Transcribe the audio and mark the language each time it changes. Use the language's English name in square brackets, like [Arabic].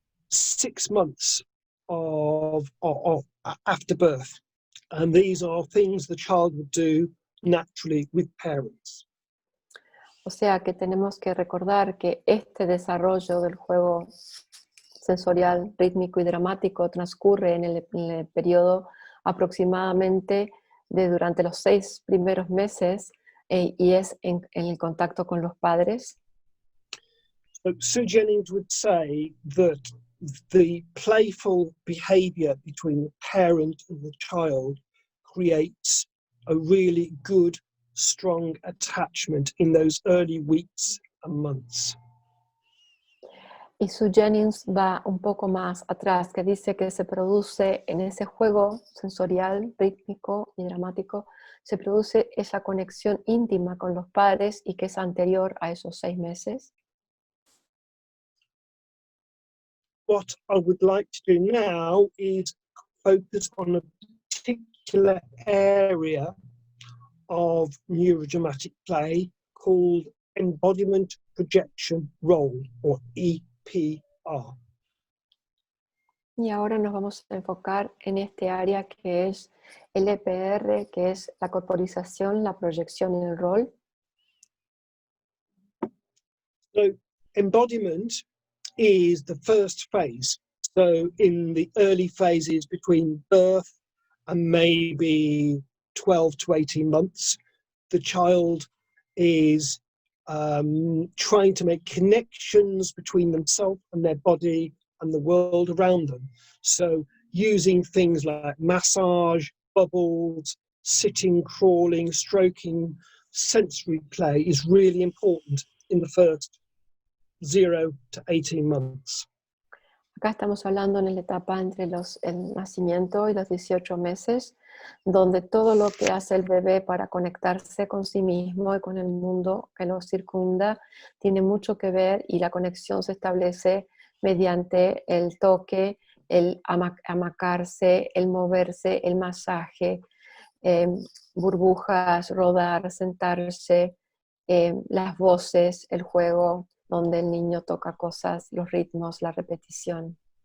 [English] 6 months of after birth, and these are things the child would do naturally with parents. [Spanish] O sea que tenemos que recordar que este desarrollo del juego sensorial, rítmico y dramático transcurre en el periodo aproximadamente de durante los 6 primeros meses y es en el contacto con los padres. [English] So Sue Jennings would say that the playful behavior between the parent and the child creates a really good, strong attachment in those early weeks and months. [Spanish] Y Sue Jennings va un poco más atrás, que dice que se produce en ese juego sensorial, rítmico y dramático, se produce esa conexión íntima con los padres y que es anterior a esos 6 meses. [English] What I would like to do now is focus on a particular area of neurodramatic play called embodiment projection role, or EPR. [Spanish] Y ahora nos vamos a enfocar en este área que es el EPR, que es la corporización, la proyección y el rol. [English] So embodiment is the first phase. So in the early phases between birth and maybe 12 to 18 months, the child is trying to make connections between themselves and their body and the world around them. So using things like massage, bubbles, sitting, crawling, stroking, sensory play is really important in the first 0 to 18 months. [Spanish] Acá estamos hablando en la etapa entre el nacimiento y los 18 meses, donde todo lo que hace el bebé para conectarse con sí mismo y con el mundo que lo circunda tiene mucho que ver, y la conexión se establece mediante el toque, el amacarse, el moverse, el masaje, burbujas, rodar, sentarse, las voces, el juego, donde el niño toca cosas, los ritmos, la repetición.